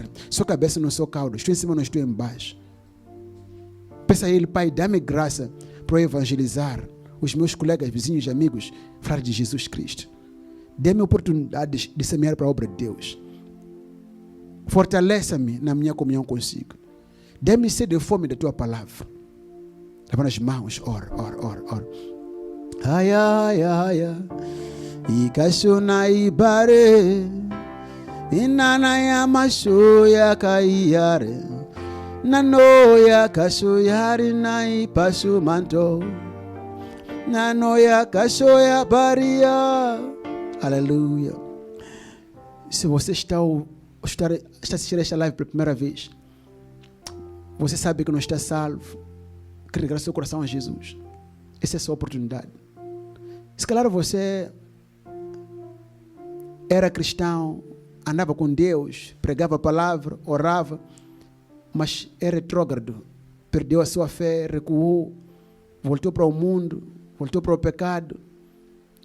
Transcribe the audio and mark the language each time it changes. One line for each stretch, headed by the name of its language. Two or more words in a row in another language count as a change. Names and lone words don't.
Portuguese: Sou cabeça, não sou cauda. Estou em cima, não estou embaixo. Peça a Ele, Pai, dá-me graça para evangelizar os meus colegas, vizinhos e amigos, falar de Jesus Cristo. Dê-me oportunidade de semear para a obra de Deus. Fortaleça-me na minha comunhão consigo. Dê-me sede e fome da tua palavra. Levanta as mãos, ora. Ai, ai, ai, ai. Ikashuna ibare. Inana ya mashoya kaiyare. Nanoya kashoyari na ipashu manto. Nanoya kashoya baria. Aleluia. Se você está assistindo esta live pela primeira vez, você sabe que não está salvo, quer ligar seu coração a Jesus. Essa é a sua oportunidade. Se calhar você era cristão, andava com Deus, pregava a palavra, orava, mas é retrógrado, perdeu a sua fé, recuou, voltou para o mundo, voltou para o pecado.